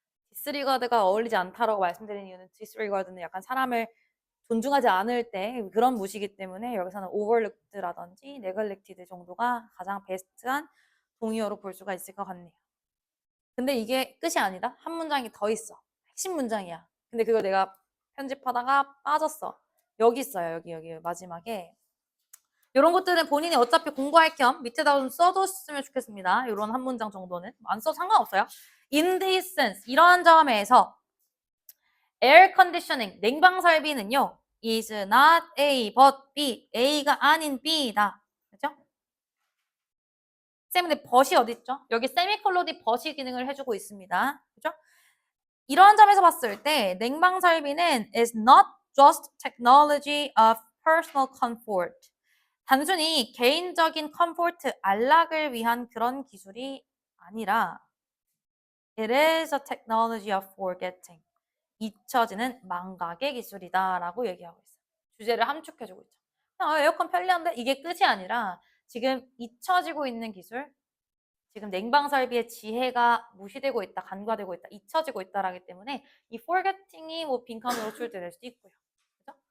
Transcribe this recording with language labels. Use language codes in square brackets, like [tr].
[ko] disregard가 어울리지 않다라고 말씀드린 이유는 disregard는 약간 사람을 존중하지 않을 때 그런 무시기 때문에 여기서는 overlooked라든지 neglected 정도가 가장 베스트한 동의어로 볼 수가 있을 것 같네요. 근데 이게 끝이 아니다. 한 문장이 더 있어. 핵심 문장이야. 근데 그거 내가 편집하다가 빠졌어. 여기 있어요. 여기 마지막에. 이런 것들은 본인이 어차피 공부할 겸 밑에다 좀 써뒀으면 좋겠습니다. 이런 한 문장 정도는. 안 써도 상관없어요. [en] In this sense, [ko] 이러한 점에서 [en] air conditioning, [ko] 냉방 설비는요. [en] is not A but B. [ko] A가 아닌 B다. 그죠? 쌤, 근데 but이 어디 있죠? 여기 세미콜론이 but이 기능을 해주고 있습니다. 그죠? 이러한 점에서 봤을 때 냉방 설비는 [en] is not just technology of personal comfort. [ko] 단순히 개인적인 컴포트, 안락을 위한 그런 기술이 아니라 [en] It is a technology of forgetting. [ko] 잊혀지는 망각의 기술이다 라고 얘기하고 있어요. 주제를 함축해주고 있죠. 에어컨 편리한데 이게 끝이 아니라 지금 잊혀지고 있는 기술, 지금 냉방설비의 지혜가 무시되고 있다, 간과되고 있다, 잊혀지고 있다라기 때문에 이 forgetting이 뭐 빈칸으로 출제될 수도 있고요. 그죠?